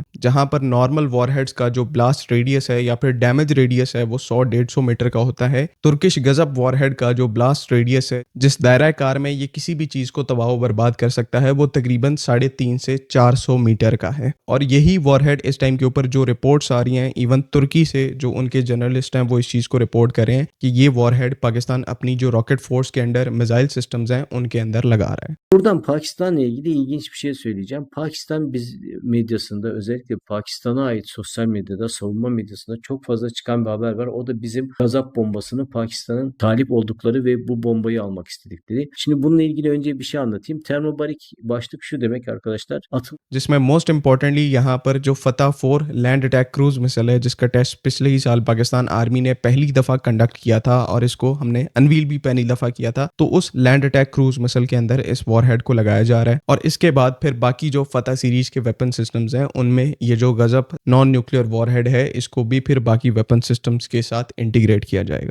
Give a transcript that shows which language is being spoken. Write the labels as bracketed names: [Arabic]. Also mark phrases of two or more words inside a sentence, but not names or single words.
[Urdu] جہاں پر [English] normal warheads [Urdu] کا جو [English] blast radius [Urdu] ہے یا پھر [English] damage radius [Urdu] ہے وہ 100-150 میٹر کا ہوتا ہے، ترکش غضب وارہیڈ کا جو [English] blast radius [Urdu] ہے جس دائرہ کار میں یہ کسی بھی چیز کو تباہ برباد کر سکتا ہے وہ تقریباً 350 سے 400 میٹر کا ہے. اور یہی وارہیڈ اس ٹائم کے اوپر جو رپورٹس آ رہی ہیں ایون ترکی سے، جو ان کے جرنلسٹ ہیں وہ اس چیز کو رپورٹ کر رہے ہیں کہ یہ وارہیڈ پاکستان اپنی جو [English] rocket force [Urdu] کے اندر [English] missile systems [Urdu] ہیں ان کے اندر لگا رہا ہے. [Turkish] Buradan Pakistan'la ilgili ilginç bir şey söyleyeceğim. Pakistan biz medyasında, özellikle Pakistan'a ait sosyal medyada, savunma medyasında çok fazla çıkan bir haber var. O da bizim gazap bombasını Pakistan'ın talip oldukları ve bu bombayı almak istedikleri. Şimdi bununla ilgili önce bir şey anlatayım. Termobarik başlık şu demek arkadaşlar. [Urdu] جس میں [English] most importantly [Urdu] یہاں پر جو فتح 4 [English] land attack cruise missile [Urdu] ہے جس کا ٹیسٹ پچھلے ہی سال پاکستان آرمی نے پہلی دفعہ کنڈکٹ کیا تھا اور اس کو ہم نے انویل بھی پہلی دفعہ کیا تھا، تو اس [English] land attack cruise missile [Urdu] کے اندر اس وارہیڈ کو لگایا جا رہا ہے. اور اس کے بعد پھر باقی جو فتح سیریز کے [English] weapon systems [Urdu] ہیں ان میں یہ جو غضب [English] non nuclear warhead [Urdu] ہے اس کو بھی پھر باقی [English] weapon systems [Urdu] کے ساتھ انٹیگریٹ کیا جائے گا.